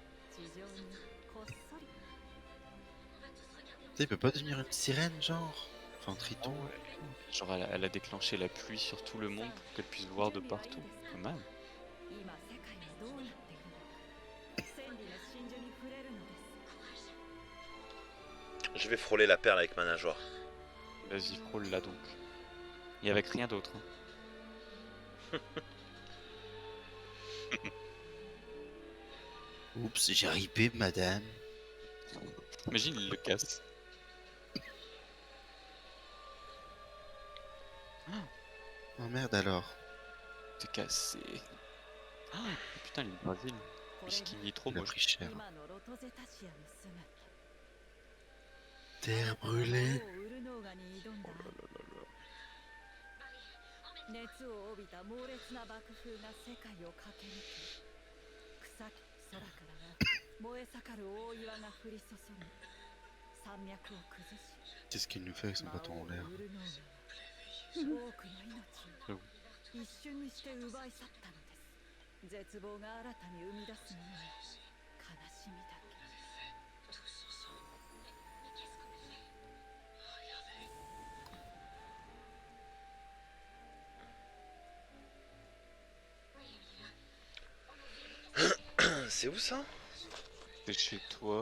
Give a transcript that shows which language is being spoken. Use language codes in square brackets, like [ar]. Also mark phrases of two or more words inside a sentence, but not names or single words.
[fr] Tu sais, il peut pas devenir une sirène genre? Fantriton. Genre elle a déclenché la pluie sur tout le monde pour qu'elle puisse voir de partout. Pas mal. [ja] 今世界はどうなっているのか千里の真珠に触れるのです [fr] Je vais frôler la perle avec ma nageoire. Vas-y, frôle là donc. Et avec rien d'autre. Hein. Oups, j'ai ripé, madame. Imagine, il le casse. Oh merde alors. T'es cassé. Ah, putain, il est Brésil. [ja] これが [fr] Puisqu'il est trop Il a moche. pris cher. [ja] 今のロトゼタシアの姿 [fr] Terre brûlée. [ja] ウルノーガに挑んだ熱を帯びた猛烈な爆風が世界を駆け抜け草木空からは燃え盛る大岩が降り注ぎ山脈を崩し [fr] Qu'est-ce qu'il nous fait avec son [ja] 魔 [fr] bâton [ja] 王 [fr] en l'air? [ja] ウルノーガは多くの命を一瞬にして奪い去ったのです絶望が新たに生み出すものは悲しみだけ [fr] C'est où ça? C'est chez toi.